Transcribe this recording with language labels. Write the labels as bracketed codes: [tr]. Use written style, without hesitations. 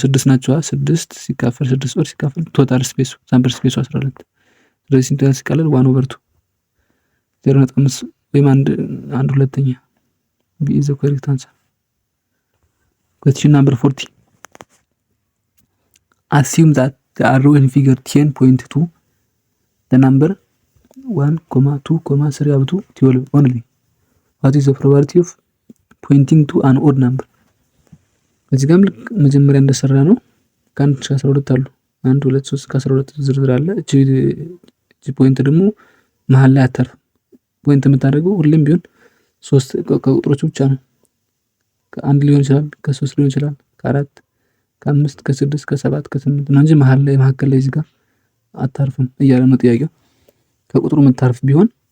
[am] 6 ናቸው። 6 ሲካፈል 6 ኦድ ሲካፈል ቶታል ስፔሱ ሳምፕል ስፔሱ 12። ስለዚህ ስንት ሲቀለል 1/2 0.5 ወይም አንድ ሁለተኛ ቢ ኢዝ ዘ ኮሬክት አንሰር። [en] Question number 40. Assume that the arrow in figure 10 point to the number 1, 2, 3 up to 12 only. What is the probability of pointing to an odd number? [am] እዚህ ጋርም ልክ መጀመሪያ እንደሰራ ነው። ከ1 እስከ 12 አሉ። 1 2 3 እስከ 12 ዝርዝር አለ። እቺ ፖይንት ደግሞ መሃል ላይ አታርፍም። ፖይንት የምታደርገው ሁሌም ቢሆን 3 ከቁጥሮች ብቻ ነው። ከ1 ሊሆን ይችላል፣ ከ3 ሊሆን ይችላል፣ ከ4 ከ5 ከ6 ከ7 ከ8 ነው እንጂ መሃል ላይ መካከል ላይ እዚህ ጋር አታርፍም እያለ ነው ጥያቄው። ከቁጥሩ የምታርፍ ቢሆን